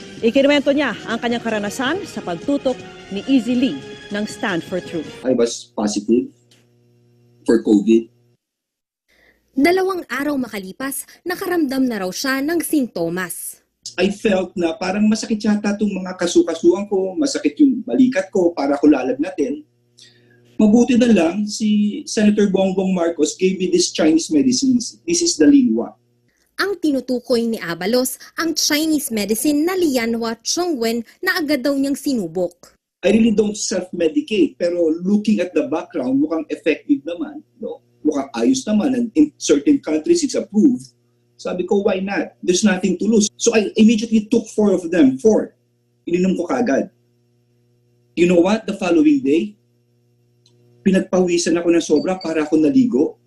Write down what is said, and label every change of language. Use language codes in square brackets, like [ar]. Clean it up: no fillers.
[tl] Ikinuwento niya ang kanyang karanasan sa pagtutok ni Easy Lee ng Stand for Truth. [en] I was positive for COVID. [tl] 2 araw makalipas, nakaramdam na raw siya ng sintomas. [en] I felt [tl] na parang masakit yata itong mga kasukasuan ko, masakit yung balikat ko, para ko lalagnatin. Mabuti na lang, [en] si Senator Bongbong Marcos gave me this Chinese medicines. This is the Lianhua. [tl] Ang tinutukoy ni Abalos, ang Chinese medicine na Lianhua Qingwen na agad daw niyang sinubok. [en] I really don't self-medicate, [tl] pero [en] looking at the background, [tl] mukhang effective naman. [en] No? [tl] Mukhang ayos naman, [en] and in certain countries it's approved. [tl] Sabi ko, [en] why not? There's nothing to lose. So I immediately took 4 of them. [tl] 4. Ininom ko kagad. [en] You know what? The following day, [tl] pinagpawisan ako ng sobra para ako naligo.